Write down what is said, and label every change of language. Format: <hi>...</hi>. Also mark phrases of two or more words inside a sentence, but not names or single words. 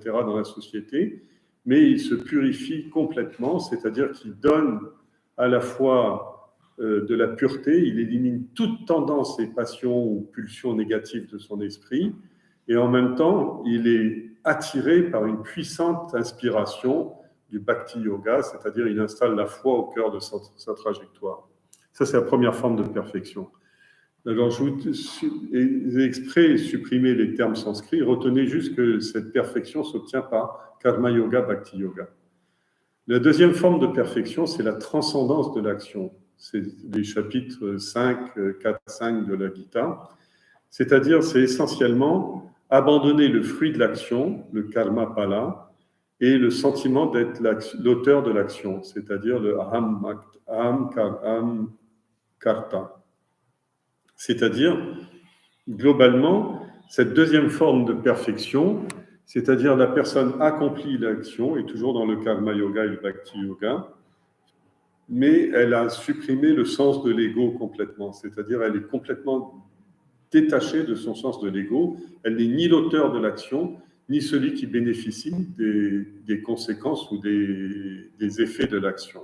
<fr>dans la société, mais il se purifie complètement, c'est-à-dire qu'il donne à la fois de la pureté, il élimine toute tendance et passion ou pulsion négative de son esprit, et en même temps, il est attiré par une puissante inspiration du</fr> <sa>bhakti yoga,</sa> <fr>c'est-à-dire il installe la foi au cœur de sa trajectoire. Ça, c'est la première forme de perfection. Alors, j'ai exprès supprimé les termes sanscrits, retenez juste que cette perfection s'obtient par</fr> <sa>karma yoga, bhakti yoga.</sa> <fr>La deuxième forme de perfection, c'est la transcendance de l'action. C'est les chapitres 5, 4, 5 de la Gita. C'est-à-dire, c'est essentiellement abandonner le fruit de l'action, le</fr> <sa>karma pala,</sa> <fr>et le sentiment d'être l'auteur de l'action, c'est-à-dire le</fr> <sa>aham karta.</sa> <fr>C'est-à-dire, globalement, cette deuxième forme de perfection, c'est-à-dire la personne accomplit l'action, est toujours dans le</fr> <sa>karma yoga</sa> <fr>et le</fr> <sa>bhakti yoga,</sa> <fr>mais elle a supprimé le sens de l'ego complètement, c'est-à-dire elle est complètement détachée de son sens de l'ego, elle n'est ni l'auteur de l'action, ni celui qui bénéficie des conséquences ou des effets de l'action.</fr>